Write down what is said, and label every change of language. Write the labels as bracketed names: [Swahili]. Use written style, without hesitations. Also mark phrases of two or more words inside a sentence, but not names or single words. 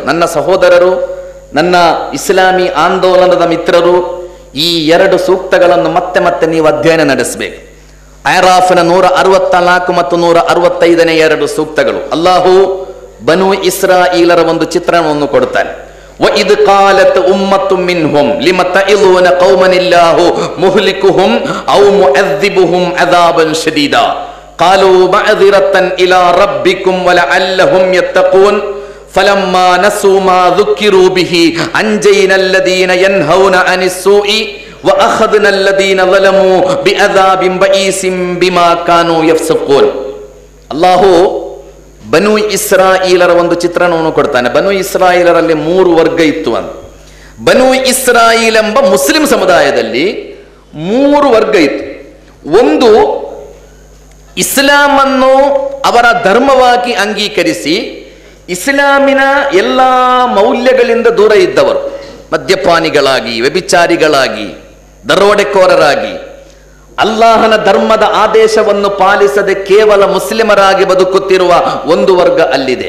[Kannada] ನನ್ನ ಸಹೋದರರು, ನನ್ನ ಇಸ್ಲಾಮಿ ಆಂದೋಲನದ ಮಿತ್ರರು, ಈ 2 ಸೂಕ್ತಗಳನ್ನು ಮತ್ತೆ ಮತ್ತೆ ನೀವು ಅಧ್ಯಯನ ನಡೆಸಬೇಕು. ಆರಾಫಿನ 164 ಮತ್ತು 165ನೇ 2 ಸೂಕ್ತಗಳು. ಅಲ್ಲಾಹು ಬನು ಇಸ್ರಾಯೇಲರ ಒಂದು ಚಿತ್ರಣವನ್ನು ಕೊಡುತ್ತಾನೆ. [Arabic] وَإِذْ قَالَتْ أُمَّةٌ مِّنْهُمْ لِمَ تَعِظُونَ قَوْمًا اللَّهُ مُهْلِكُهُمْ أَوْ مُعَذِّبُهُمْ عَذَابًا شَدِيدًا قَالُوا مَعْذِرَةً إِلَى رَبِّكُمْ وَلَعَلَّهُمْ يَتَّقُونَ فَلَمَّا نَسُوا مَا ذُكِّرُوا بِهِ أَنجَيْنَا الَّذِينَ يَنْهَوْنَ عَنِ السُّوءِ وَأَخَذْنَا الَّذِينَ ظَلَمُوا بِعَذَابٍ بَئِيسٍ بِمَا كَانُوا يَفْسُقُونَ. [Kannada] ಅಲ್ಲಾಹು ಬನು ಇಸ್ರಾಯೇಲರ ಒಂದು ಚಿತ್ರಣವನ್ನು ಕೊಡ್ತಾನೆ. ಬನು ಇಸ್ರಾಯೇಲರಲ್ಲಿ 3 ವರ್ಗ ಇತ್ತು ಅಂತ. ಬನು ಇಸ್ರಾಯೇಲ್ ಎಂಬ ಮುಸ್ಲಿಂ ಸಮುದಾಯದಲ್ಲಿ 3 ವರ್ಗ ಇತ್ತು. ಒಂದು, ಇಸ್ಲಾಮನ್ನು ಅವರ ಧರ್ಮವಾಗಿ ಅಂಗೀಕರಿಸಿ ಇಸ್ಲಾಮಿನ ಎಲ್ಲ ಮೌಲ್ಯಗಳಿಂದ ದೂರ ಇದ್ದವರು, ಮದ್ಯಪಾನಿಗಳಾಗಿ, ವ್ಯಭಿಚಾರಿಗಳಾಗಿ, ದರೋಡೆಕೋರರಾಗಿ, ಅಲ್ಲಾಹನ ಧರ್ಮದ ಆದೇಶವನ್ನು ಪಾಲಿಸದೆ ಕೇವಲ ಮುಸ್ಲಿಮರಾಗಿ ಬದುಕುತ್ತಿರುವ ಒಂದು ವರ್ಗ ಅಲ್ಲಿದೆ.